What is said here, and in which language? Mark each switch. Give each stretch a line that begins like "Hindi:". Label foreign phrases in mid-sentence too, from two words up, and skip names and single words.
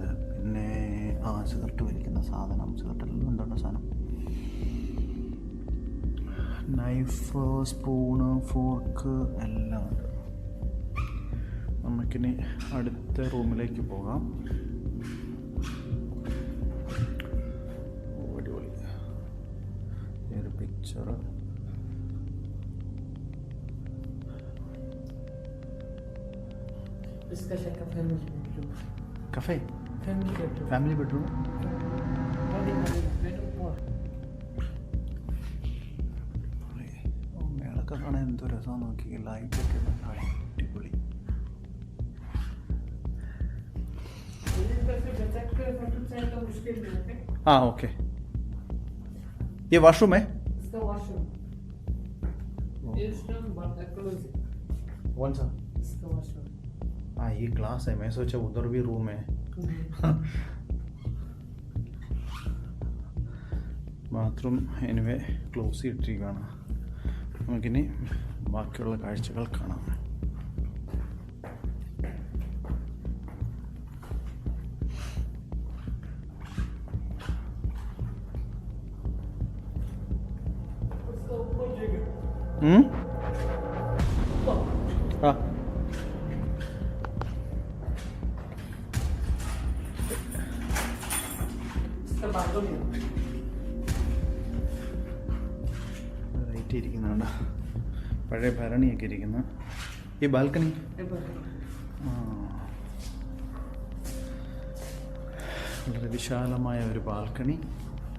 Malayalam: പിന്നെ സിഗരറ്റ് വലിക്കുന്ന സാധനം, സിഗരറ്റെല്ലാം എന്താണ് സാധനം,
English: knife, spoon, fork
Malayalam: എല്ലാം ഉണ്ട്. നമുക്കിനി അടുത്ത റൂമിലേക്ക് പോകാം. അടിപൊളി ഒരു പിക്ചർ.
Hindi: इसका शेखर
English: family bedroom.
Malayalam: കഫേ
English: family bedroom. family bedroom.
Malayalam: മേളൊക്കെ കാണാൻ എന്തോ രസമാണ്. നോക്കി ലൈറ്റൊക്കെ അടിപൊളി.
Hindi: हाँ ओके. ये वॉशरूम है? इसका वॉशरूम कौन सा? इसका वॉशरूम. हाँ ये ग्लास है. मैं सोचा उधर भी रूम है.
English: bathroom anyway close
Malayalam: ചെയ്തിട്ടിരിക്കുകയാണ്. നമുക്കിനി ബാക്കിയുള്ള കാഴ്ചകൾ കാണാം. ആ
Hindi: इसका बालकनी है.
Malayalam: റൈറ്റ് ഇരിക്കുന്നുണ്ട്, പഴയ ഭരണിയൊക്കെ ഇരിക്കുന്നു. ഈ ബാൽക്കണി
Hindi: ये balcony.
Malayalam: വളരെ വിശാലമായ ഒരു ബാൽക്കണി.